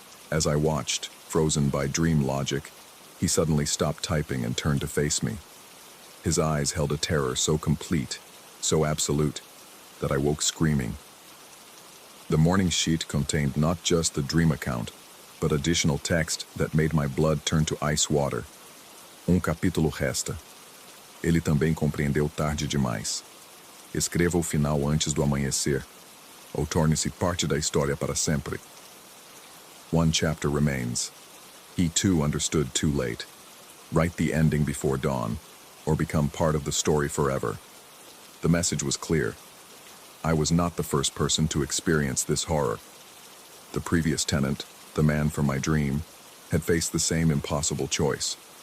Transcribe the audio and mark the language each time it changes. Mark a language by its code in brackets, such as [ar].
[en] As I watched, frozen by dream logic, he suddenly stopped typing and turned to face me. His eyes held a terror so complete, so absolute, that I woke screaming. The morning sheet contained not just the dream account, but additional text that made my blood turn to ice water. [pt] Capítulo resta. Ele também compreendeu tarde demais. Escreva o final antes do amanhecer, ou torne-se parte da história para sempre. [en] 1 chapter remains. He too understood too late. Write the ending before dawn, or become part of the story forever. The message was clear. I was not the first person to experience this horror. The previous tenant, the man from my dream, had faced the same impossible choice.